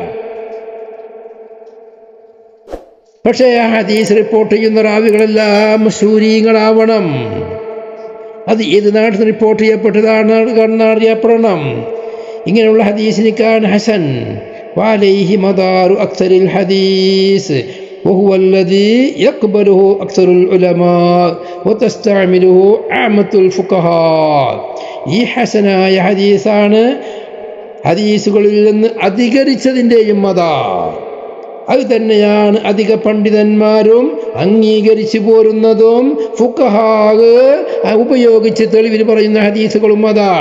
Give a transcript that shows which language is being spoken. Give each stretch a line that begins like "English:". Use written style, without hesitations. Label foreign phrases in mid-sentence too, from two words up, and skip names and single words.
Malayalam: പക്ഷേ ആ ഹദീസ് റിപ്പോർട്ട് ചെയ്യുന്ന റാവികളെല്ലാം മശൂരീങ്ങളാവണം. അത് ഏത് നാട്ടിൽ റിപ്പോർട്ട് ചെയ്യപ്പെട്ടതാണ് അറിയപ്പെടണം. ഇങ്ങനെയുള്ള ഹദീസിനിക്കാണ് ഹസൻ.
Arabic: وعليه مدار أكثر الحديث وهو الذي يقبله أكثر العلماء وتستعمله عامة الفقهاء.
Malayalam: ഈ ഹസനായ ഹദീസാണ് ഹദീസുകളിൽ നിന്ന് അധികരിച്ചതിൻ്റെയും മദാർ. അത് തന്നെയാണ് അധിക പണ്ഡിതന്മാരും അംഗീകരിച്ചു പോരുന്നതും ഫുഖഹാവ് ഉപയോഗിച്ച് തെളിവിൽ പറയുന്ന ഹദീസുകളും അതാണ്.